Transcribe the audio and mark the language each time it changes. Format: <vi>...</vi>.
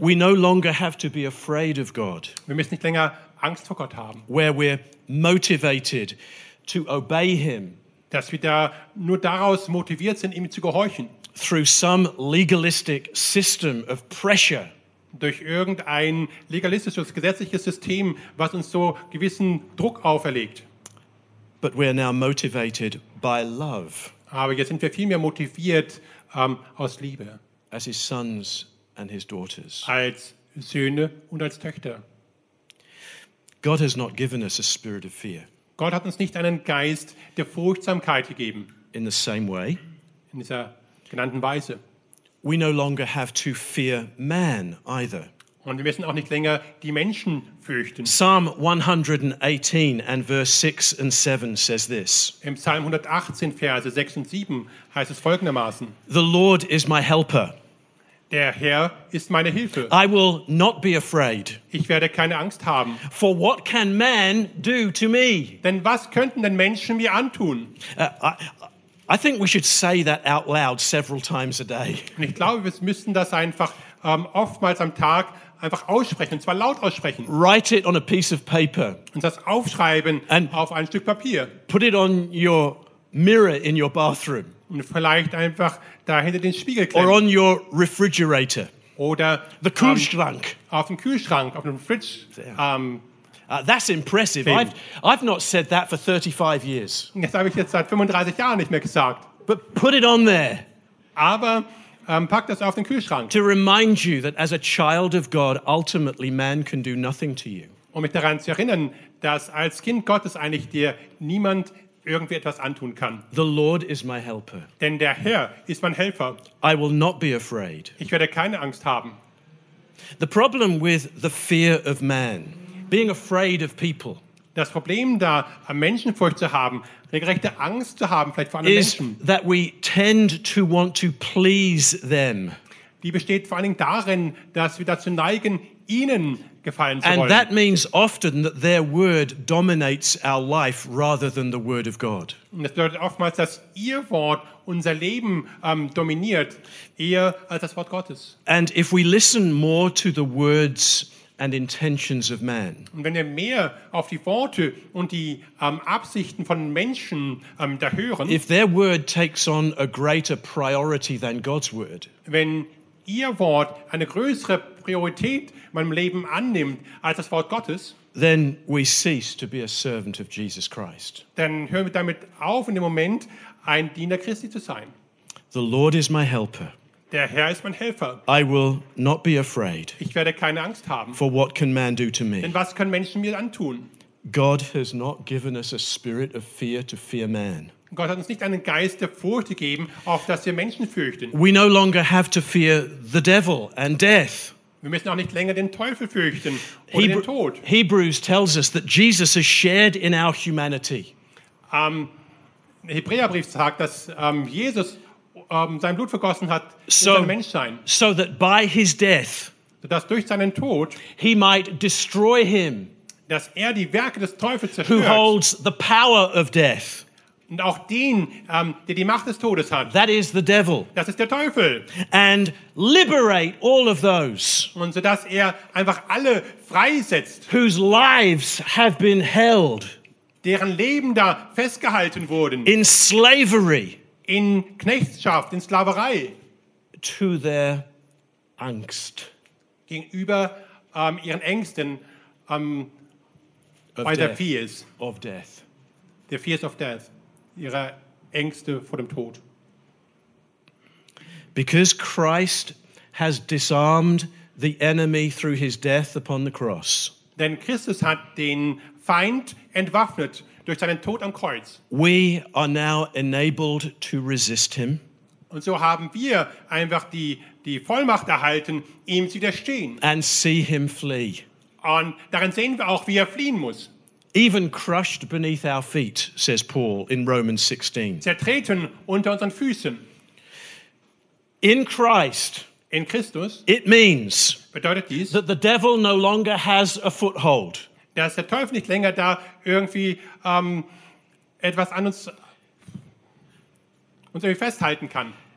<en>We no longer have to be afraid of God.</en> <de>Wir müssen nicht länger Angst vor Gott haben.</de> <en>Where we're motivated to obey him.</en> <de>Dass wir da nur daraus motiviert sind, ihm zu gehorchen.</de> <en>Through some legalistic system of pressure.</en> <de>Durch irgendein legalistisches, gesetzliches System, was uns so gewissen Druck auferlegt.</de> <en>But we are now motivated by love.</en> <de>Aber jetzt sind wir vielmehr motiviert aus Liebe.</de> <en>As his sons and his daughters.</en> <de>Als Söhne und als Töchter.</de> <en>God has not given us a spirit of fear.</en> <de>Gott hat uns nicht einen Geist der Furchtsamkeit gegeben.</de> <en>In the same way,</en> <de>in dieser genannten Weise.</de> <en>We no longer have to fear man either.</en> <de>Und wir müssen auch nicht länger die Menschen fürchten.</de> <en>Psalm 118 and verse 6 and 7 says this.</en> <de>Im Psalm 118 Verse 6 und 7 heißt es folgendermaßen.</de> <en>The Lord is my helper.</en> <de>Der Herr ist meine Hilfe.</de> <en>I will not be afraid.</en> <de>Ich werde keine Angst haben.</de> <en>For what can man do to me?</en> <de>Denn was könnten denn Menschen mir antun?</de> <en>I think we should say that out loud several times a day.</en> <de>Und ich glaube, wir müssen das einfach oftmals am Tag einfach aussprechen, und zwar laut aussprechen.</de> <en>Write it on a piece of paper.</en> <de>Und das aufschreiben and auf ein Stück Papier.</de> <en>Put it on your mirror in your bathroom.</en> <de>Und vielleicht einfach da hinter den Spiegel klemmen.</de> <en>Or on your refrigerator.</en> <de>Oder the Kühlschrank. Auf dem Kühlschrank, auf dem Fridge.</de> <en>That's impressive. I've not said that for 35 years.</en> <de>Das habe ich jetzt seit 35 Jahren nicht mehr gesagt.</de> <en>But put it on there.</en> <de>Aber Pack das auf den Kühlschrank.</de> <en>To remind you that as a child of God, ultimately man can do nothing to you.</en> <de>Um mich daran zu erinnern, dass als Kind Gottes eigentlich dir niemand irgendwie etwas antun kann.</de> <en>The Lord is my helper.</en> <de>Denn der Herr ist mein Helfer.</de> <en>I will not be afraid.</en> <de>Ich werde keine Angst haben.</de> <en>The problem with the fear of man, being afraid of people.</en> <de>Das Problem da, Menschenfurcht zu haben, regelrechte Angst zu haben, vielleicht vor anderen Menschen.</de> <en>Is that we tend to want to please them.</en> <de>Die besteht vor allen Dingen darin, dass wir dazu neigen, ihnen gefallen zu wollen.</de> <en>And that means often that their word dominates our life rather than the word of God.</en> <de>Und das bedeutet oftmals, dass ihr Wort unser Leben dominiert, eher als das Wort Gottes.</de> <en>And if we listen more to the words and intentions of man.</en> <de>Und wenn wir mehr auf die Worte und die Absichten von Menschen da hören.</de> <en>If their word takes on a greater priority than God's word.</en> <de>Wenn ihr Wort eine größere Priorität in meinem Leben annimmt als das Wort Gottes.</de> <en>Then we cease to be a servant of Jesus Christ.</en> <de>Dann hören wir damit auf in dem Moment ein Diener Christi zu sein.</de> <en>The Lord is my helper.</en> <de>Der Herr ist mein Helfer.</de> <en>I will not be afraid.</en> <de>Ich werde keine Angst haben.</de> <en>For what can man do to me?</en> <de>Denn was können Menschen mir antun?</de> <en>God has not given us a spirit of fear to fear man.</en> <de>Gott hat uns nicht einen Geist der Furcht gegeben, auf dass wir Menschen fürchten.</de> <en>We no longer have to fear the devil and death.</en> <de>Wir müssen auch nicht länger den Teufel fürchten oder den Tod.</de> <en>Hebrews tells us that Jesus has shared in our humanity.</en> <de>Der Hebräerbrief sagt, dass Jesus sein Blut vergossen hat in sein Menschsein.</de> <en>So that by his death,</en> <de>dass durch seinen Tod,</de> <en>he might destroy him,</en> <de>dass er die Werke des Teufels zerstört,</de> <en>who holds the power of death,</en> <de>und auch den, der die Macht des Todes hat,</de> <en>that is the devil,</en> <de>das ist der Teufel,</de> <en>and liberate all of those,</en> <de>und so dass er einfach alle freisetzt,</de> <en>whose lives have been held,</en> <de>deren Leben da festgehalten wurden,</de> <en>in slavery.</en> <de>In Knechtschaft, in Sklaverei.</de> <en>To their angst.</en> <de>Gegenüber ihren Ängsten bei der Fears.</de> <en>Of death. The fears of death.</en> <de>Ihre Ängste vor dem Tod.</de> <en>Because Christ has disarmed the enemy through his death upon the cross.</en> <de>Denn Christus hat den Feind entwaffnet. Durch seinen Tod am Kreuz.</de> <en>We are now enabled to resist him.</en> <de>Und so haben wir einfach die Vollmacht erhalten, ihm zu widerstehen.</de> <en>And see him flee.</en> <de>Und darin sehen wir auch, wie er fliehen muss.</de> <en>Even crushed beneath our feet, says Paul in Romans 16.</en> <de>Zertreten unter unseren Füßen.</de> <en>In Christ.</en> <de>In Christus.</de> <en>It means.</en> <de>Bedeutet dies?</de> <en>That the devil no longer has a foothold.</en> <de>Dass der Teufel nicht länger da irgendwie etwas an uns irgendwie festhalten kann.</de>